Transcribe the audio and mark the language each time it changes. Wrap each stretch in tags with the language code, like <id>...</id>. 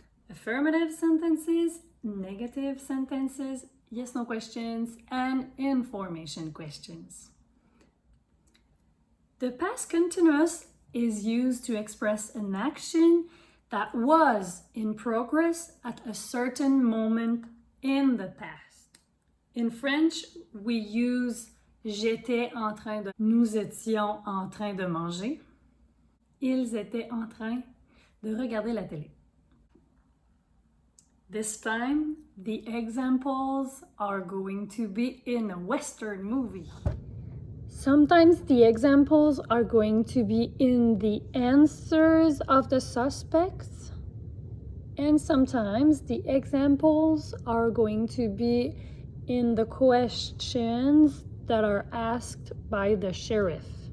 <en>Affirmative sentences, negative sentences, yes/no questions, and information questions. The past continuous is used to express an action that was in progress at a certain moment in the past. In French, we use</en> <fr>j'étais en train de, nous étions en train de manger, ils étaient en train de regarder la télé.</fr> <en>This time, the examples are going to be in a Western movie. Sometimes the examples are going to be in the answers of the suspects, and sometimes the examples are going to be in the questions that are asked by the sheriff.</en>